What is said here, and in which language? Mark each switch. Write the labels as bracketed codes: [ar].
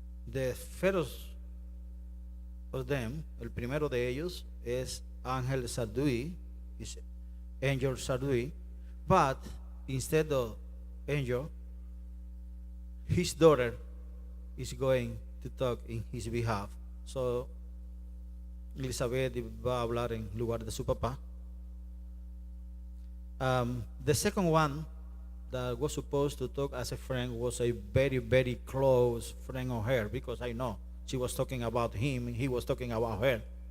[en] The first of them, [es] el primero de ellos, es Angel Sardui, [en] is Angel Sardui, but instead of Angel, his daughter is going to talk in his behalf. [es] So, Elizabeth va a hablar en lugar de su papá. [en] The second one that was supposed to talk as a friend was a very, very close friend of her, because I know she was talking about him, he was talking about her.